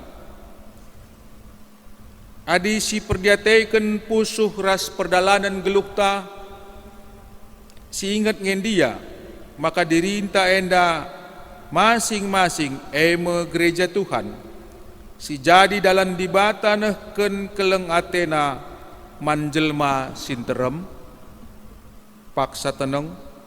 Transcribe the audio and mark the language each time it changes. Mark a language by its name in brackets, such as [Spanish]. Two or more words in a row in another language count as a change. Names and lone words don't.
[Batak Karo] Adi si perdiateiken pusuh ras perdalanan gelukta, si ingat ngendia, [Indonesian] maka dirinta [Batak Karo] enda masing-masing eme [Indonesian] gereja Tuhan. [Batak Karo] Si jadi dalam di bata nehken keleng atena manjelma sinterem, paksa teneng.